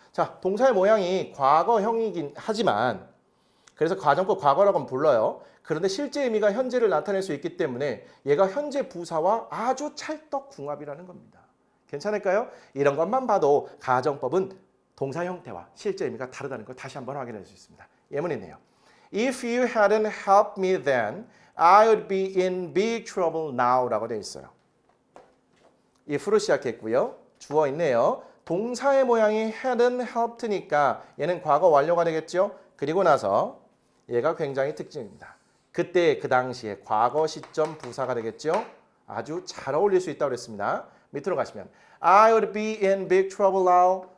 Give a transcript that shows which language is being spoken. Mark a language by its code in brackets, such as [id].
[ko] 자, 동사의 모양이 과거형이긴 하지만 그래서 가정법 과거라고는 불러요. 그런데 실제 의미가 현재를 나타낼 수 있기 때문에 얘가 현재 부사와 아주 찰떡궁합이라는 겁니다. 괜찮을까요? 이런 것만 봐도 가정법은 동사 형태와 실제 의미가 다르다는 걸 다시 한번 확인할 수 있습니다. 예문이네요. [en] If you hadn't helped me then, I would be in big trouble now [ko] 라고 되어 있어요. if로 시작했고요. 주어 있네요. 동사의 모양이 hadn't helped니까 얘는 과거 완료가 되겠죠. 그리고 나서 얘가 굉장히 특징입니다. 그때 그 당시에 과거 시점 부사가 되겠죠. 아주 잘 어울릴 수 있다고 그랬습니다. 밑으로 가시면 [en] I would be in big trouble now.